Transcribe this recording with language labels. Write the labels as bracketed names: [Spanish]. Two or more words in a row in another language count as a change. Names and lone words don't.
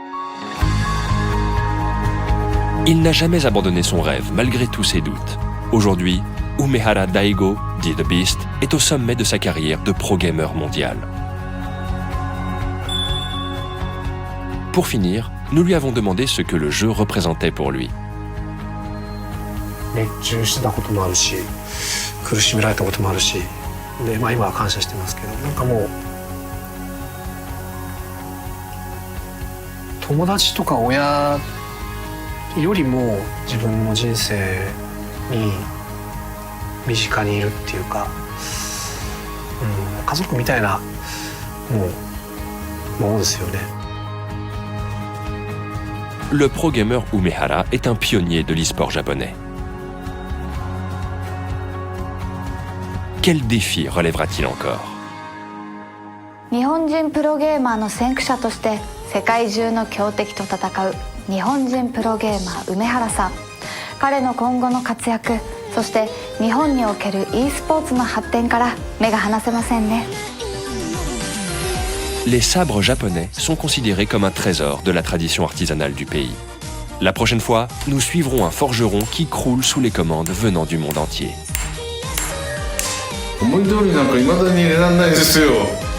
[French] Il n'a jamais abandonné son rêve malgré tous ses doutes. Aujourd'hui, Umehara Daigo, dit The Beast, est au sommet de sa carrière de pro-gamer mondial. Pour finir, nous lui avons demandé ce que le jeu représentait pour lui. [Japanese] 熱中してたこともあるし、苦しめられたこともあるし、で今は感謝してますけど、なんかもう友達とか親よりも自分の人生に身近にいるっていうか、家族みたいなものですよね。 [French] Le pro-gamer Umehara est un pionnier de l'e-sport japonais. Quel défi relèvera-t-il encore ? [Japanese] 日本人プロゲーマーの先駆者として世界中の強敵と戦う日本人プロゲーマー梅原さん。彼の今後の活躍、そして日本における e スポーツの発展から目が離せませんね。 [French] Les sabres japonais sont considérés comme un trésor de la tradition artisanale du pays. La prochaine fois, nous suivrons un forgeron qui croule sous les commandes venant du monde entier. [Japanese] 思い通りなんか未だに入れられないですよ。